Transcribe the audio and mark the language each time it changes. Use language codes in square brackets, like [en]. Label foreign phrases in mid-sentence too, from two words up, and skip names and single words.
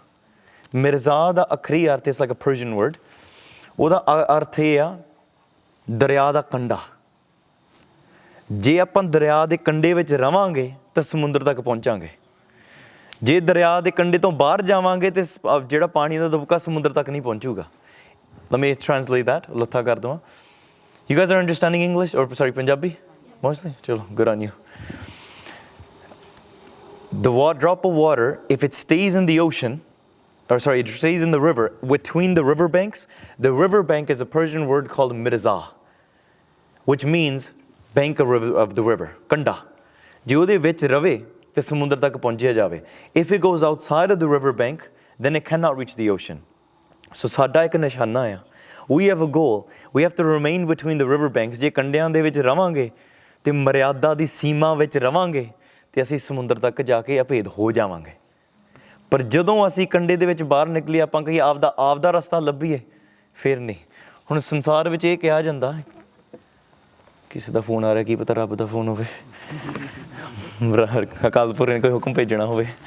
[pa] ਮਿਰਜ਼ਾ ਦਾ ਅਖਰੀ ਅਰਥ, [en] it's like a Persian word, [pa] ਉਹਦਾ ਅਰਥ ਇਹ ਆ ਦਰਿਆ ਦਾ ਕੰਢਾ। ਜੇ ਆਪਾਂ ਦਰਿਆ ਦੇ ਕੰਢੇ ਵਿੱਚ ਰਵਾਂਗੇ ਤਾਂ ਸਮੁੰਦਰ ਤੱਕ ਪਹੁੰਚਾਂਗੇ। ਜੇ ਦਰਿਆ ਦੇ ਕੰਢੇ ਤੋਂ ਬਾਹਰ ਜਾਵਾਂਗੇ ਤੇ ਜਿਹੜਾ ਪਾਣੀ ਦਾ ਦਬਕਾ ਸਮੁੰਦਰ ਤੱਕ ਨਹੀਂ ਪਹੁੰਚੂਗਾ। [en] Let me translate that, [pa] ਲੱਥਾ ਕਰ ਦਵਾਂ। [en] You guys are understanding English or sorry, Punjabi mostly? ਚਲੋ, good on you. The drop of water, if it stays in the ocean, or sorry, it stays in the river, between the river banks, the river bank is a Persian word called mirza, which means bank of the river, [pa] ਕੰਢਾ। ਜੇ ਉਹਦੇ ਵਿੱਚ ਰਵੇ ਤੇ ਸਮੁੰਦਰ ਤੱਕ ਪਹੁੰਚਿਆ ਜਾਵੇ। [en] If it goes outside of the river bank, then it cannot reach the ocean. [pa] So ਸਾਡਾ ਇੱਕ ਨਿਸ਼ਾਨਾ ਆ, [en] we have a goal, we have to remain between the river banks। [pa] ਜੇ ਕੰਢਿਆਂ ਦੇ ਵਿੱਚ ਰਵਾਂਗੇ ਤੇ ਮਰਿਆਦਾ ਦੀ ਸੀਮਾ ਵਿੱਚ ਰਵਾਂਗੇ ਤੇ ਅਸੀਂ ਸਮੁੰਦਰ ਤੱਕ ਜਾ ਕੇ ਅਭੇਦ ਹੋ ਜਾਵਾਂਗੇ। ਪਰ ਜਦੋਂ ਅਸੀਂ ਕੰਢੇ ਦੇ ਵਿੱਚ ਬਾਹਰ ਨਿਕਲੀਏ, ਆਪਾਂ ਕਹੀਏ ਆਪਦਾ ਰਸਤਾ ਲੱਭੀਏ, ਫਿਰ ਨਹੀਂ। ਹੁਣ ਸੰਸਾਰ ਵਿੱਚ ਇਹ ਕਿਹਾ ਜਾਂਦਾ, ਕਿਸੇ ਦਾ ਫੋਨ ਆ ਰਿਹਾ, ਕੀ ਪਤਾ ਰੱਬ ਦਾ ਫੋਨ ਹੋਵੇ, ਅਕਾਲ ਪੁਰਖ ਨੇ ਕੋਈ ਹੁਕਮ ਭੇਜਣਾ ਹੋਵੇ।